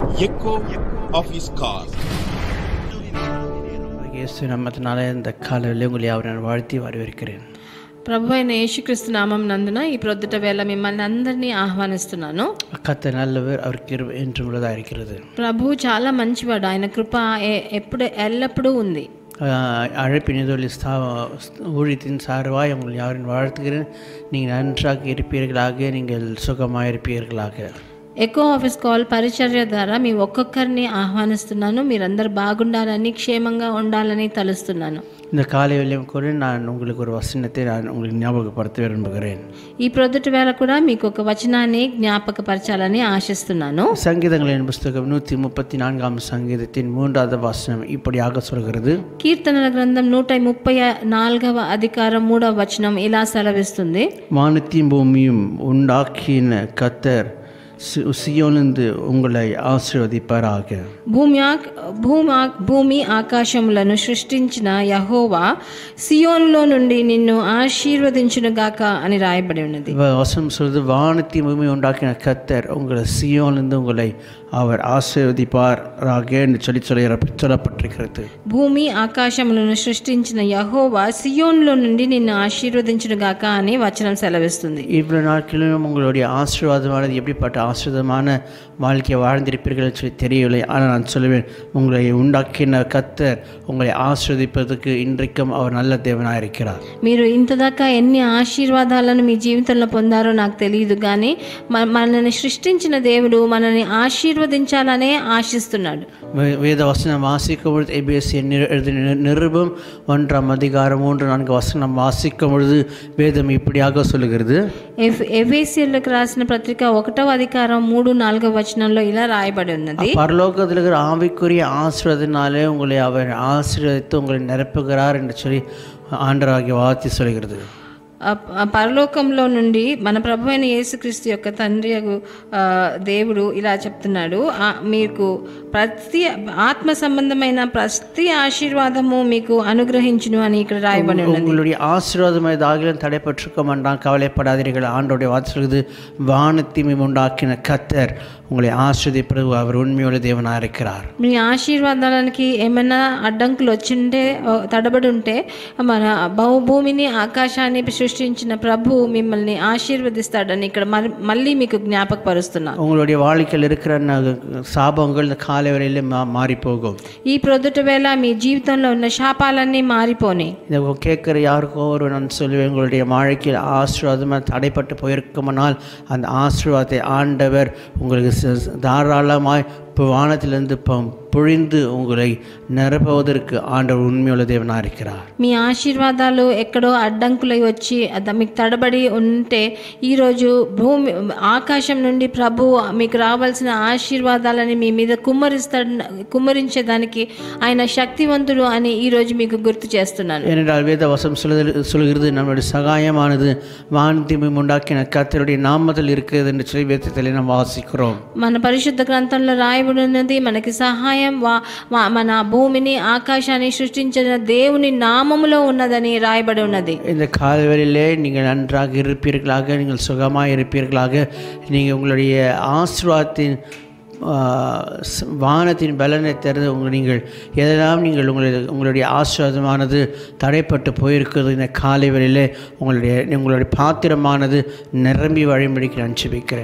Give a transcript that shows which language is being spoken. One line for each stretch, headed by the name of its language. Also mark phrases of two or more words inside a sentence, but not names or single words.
English: echo of his call.
Tamil: இயேசு நாமத்தினாலே இந்த காலையில் உங்களை அவரை வாழ்த்தி வரவேற்கிறேன்.
Telugu: ప్రభు అయిన యేసుక్రీస్తు నామం నందున ఈ ప్రొద్దుట వేళ మిమ్మల్ని అందరినీ ఆహ్వానిస్తున్నాను.
Tamil: கர்த்தர் நல்லவர், அவர் கிருபை என்றும் உள்ளதாக இருக்கிறது.
Telugu: ప్రభు చాలా మంచివాడు, ఆయన కృప ఎల్లప్పుడూ ఉంది.
Tamil: அழைப்பினதொழி ஊழியத்தின் சார்பாய் உங்களை யாரும் வாழ்த்துகிறேன். நீங்கள் நன்றாக இருப்பீர்களாக, நீங்கள் சுகமாக இருப்பீர்களாக.
Telugu: ఎకో ఆఫీస్ కాల్ పరిచర్య ద్వారా మీ ఒక్కొక్కరిని ఆహ్వానిస్తున్నాను. మీరందరూ బాగుండాలని, క్షేమంగా ఉండాలని తలుస్తున్నాను.
Tamil: இந்த காலை வேளையும் கூட நான் உங்களுக்கு ஒரு வசனத்தை உங்களுக்கு ஞாபகப்படுத்த விரும்புகிறேன்.
Telugu: ఈ ప్రొద్దుట వేళ కూడా మీకు ఒక వచనాన్ని జ్ఞాపకపరచాలని ఆశిస్తున్నాను.
Tamil: சங்கீதங்களின் புஸ்தகம் 134 சங்கீதத்தின் 3வது வசனம் இப்படியாக சொல்கிறது.
Telugu: కీర్తనల గ్రంథం 134వ అధికారం 3వ వచనం ఇలా సెలవిస్తుంది.
Tamil: வானத்தையும் பூமியும் உண்டாக்கின கர்த்தர் సియోనుందు உங்களை ఆశీర్వదింపారాక.
Telugu: భూమి ఆకాశములను సృష్టించిన యెహోవా సియోనులో నుండి నిన్ను ఆశీర్వదించునుగాక అని రాయబడి ఉన్నది.
Tamil: வசனம் சொல்றது, வானத்தையும் பூமி உண்டாக்கின கர்த்தர் உங்களை சியோனிலிருந்து உங்களை அவர் ஆசீர்வதிப்பாராக என்று சொல்லப்பட்டிருக்கிறது.
Telugu: భూమి ఆకాశములను సృష్టించిన యెహోవా సియోనులో నుండి నిన్ను ఆశీర్వదించునుగాక అని వచనం సెలవిస్తుంది.
Tamil: இவ்வளவு நாட்களிலும் உங்களுடைய ஆசீர்வாதமானது எப்படிப்பட்ட ஆசீர்வாதமான வாழ்க்கையை வாழ்ந்திருப்பீர்கள் சொல்லி தெரியவில்லை. ஆனால் நான் சொல்லுவேன், உங்களை உண்டாக்கின கர்த்தர் உங்களை ஆசீர்வதிப்பதற்கு இன்றைக்கும் அவர் நல்ல தேவனாக இருக்கிறார்.
Telugu: మీరు ఇంతదాకా ఎన్ని ఆశీర్వాదాలను మీ జీవితంలో పొందారో నాకు తెలియదు, కానీ మనల్ని సృష్టించిన దేవుడు మనల్ని ఆశీర్వదించాలనే ఆశిస్తున్నాడు.
Tamil: வேத வசனம் வாசிக்கும் பொழுது எபேசியர் நிருபம் 1ஆம் அதிகாரம் 3-4 வசனம் வாசிக்கும் பொழுது வேதம் இப்படியாக சொல்லுகிறது.
Telugu: ఎఫెసీయులకు రాసిన పత్రిక 1వ అధికారం 3-4 వచనంలో ఇలా రాయబడి ఉన్నది.
Tamil: பரலோகத்தில் இருக்கிற ஆவிக்குரிய ஆசீர்வாதத்தினாலே உங்களை அவர் ஆசீர்வதித்து உங்களை நிரப்புகிறார் என்று சொல்லி ஆண்டவராகிய வார்த்தை சொல்கிறது.
Telugu: పరలోకంలో నుండి మన ప్రభు అయిన యేసుక్రీస్తు యొక్క తండ్రి దేవుడు ఇలా చెప్తున్నాడు, మీకు ప్రతి ఆత్మ సంబంధమైన ప్రతి ఆశీర్వాదము మీకు అనుగ్రహించును అని ఇక్కడ రాయబడి ఉన్నది.
Tamil: உங்களுடைய ஆசீர்வாதம் ஆகிலும் தடைப்பட்டிருக்கும் என்றால் கவலைப்படாதீர்கள். ஆண்டவருடைய வார்த்தை சொல்கிறது, வானத்தையும் உண்டாக்கின கர்த்தர் உங்களை ஆசீர்வதிப்பது அவர் உண்மையுள்ள தேவனாக இருக்கிறார்.
Telugu: మీ ఆశీర్వాదాలకి ఏమైనా అడ్డంకులు వచ్చింటే, తడబడి ఉంటే, మన భూమిని ఆకాశాన్ని సృష్టించిన ప్రభు మిమ్మల్ని ఆశీర్వదిస్తాడని ఇక్కడ మళ్ళీ మీకు జ్ఞాపకపరుస్తున్నా.
Tamil: உங்களுடைய வாழ்க்கையில் இருக்கிற சாபங்கள் இந்த காலை வேளையில் மாறி போகும்.
Telugu: ఈ ప్రొద్దుట వేళ మీ జీవితంలో ఉన్న శాపాలన్నీ మారిపోని.
Tamil: இதை கேட்குற யாருக்கோ ஒரு நான் சொல்லுவேன், உங்களுடைய வாழ்க்கையில் ஆசீர்வாதமாக தடைப்பட்டு போயிருக்குமானால் அந்த ஆசீர்வாதத்தை ஆண்டவர் உங்களுக்கு தாராளமாய் இப்போ வானத்திலிருந்து பொழிந்து உங்களை நிரப்புவதற்கு ஆண்டவர் உண்மையுள்ள தேவனாக இருக்கிறார்.
Telugu: మీ ఆశీర్వాదాలు ఎక్కడో అడ్డంకులై వచ్చి మీకు తడబడి ఉంటే, ఈరోజు ఆకాశం నుండి ప్రభు మీకు రావాల్సిన ఆశీర్వాదాలని మీ మీద కుమ్మరించేదానికి ఆయన శక్తివంతుడు అని ఈరోజు మీకు గుర్తు చేస్తున్నాను.
Tamil: ஏனென்றால் வேத வசனம் சொல்கிறது, நம்முடைய சகாயமானது வானத்தையும் உண்டாக்கின கர்த்தருடைய நாமத்தில் இருக்கிறது என்று சொல்லி வேதத்தில் நாம் வாசிக்கிறோம்.
Telugu: మన పరిశుద్ధ గ్రంథంలో రాయబడి ఉన్నది, మనకి సహాయం మన భూమిని ఆకాశాన్ని సృష్టించిన దేవుని నామములో ఉన్నదని రాయబడి ఉన్నది.
Tamil: இந்த காலைவேளையிலே நீங்கள் நன்றாக இருப்பீர்களாக, நீங்கள் சுகமாக இருப்பீர்களாக, நீங்கள் உங்களுடைய ஆசீர்வாதத்தின் வானத்தின் பலனை திறந்து நீங்கள் எதெல்லாம் உங்களுடைய ஆசீர்வாதமானது தடைப்பட்டு போயிருக்கிறது, இந்த காலை வேளையிலே உங்களுடைய பாத்திரமானது நிரம்பி வழிபடிக்கு நான் ஜெபிக்கிறேன்.